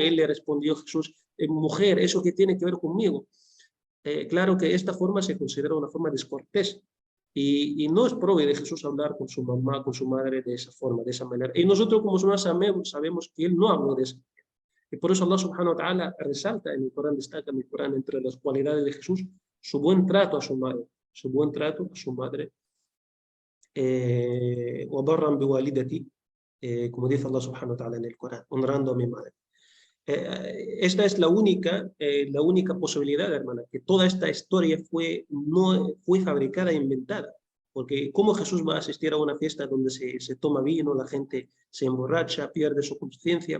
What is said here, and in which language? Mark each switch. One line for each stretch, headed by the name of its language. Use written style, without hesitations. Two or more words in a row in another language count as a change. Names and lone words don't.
Spanish: Él le respondió, Jesús, mujer, ¿eso qué tiene que ver conmigo? Claro que esta forma se considera una forma descortés. Y no es propio de Jesús hablar con su mamá, con su madre de esa forma, de esa manera. Y nosotros como musulmanes sabemos que él no habló de esa manera. Y por eso
Arabic: الله سبحانه وتعالى
Spanish: resalta en el Corán, destaca en el Corán entre las cualidades de Jesús, su buen trato a su madre,
Arabic: وَبَرًّا بِوَالِدَتِي,
Spanish: como dice
Arabic: الله سبحانه وتعالى
Spanish: en el Corán, honrando a mi madre. Esta es la única posibilidad, hermana, que toda esta historia no fue fabricada e inventada. Porque ¿cómo Jesús va a asistir a una fiesta donde se toma vino, la gente se emborracha, pierde su conciencia?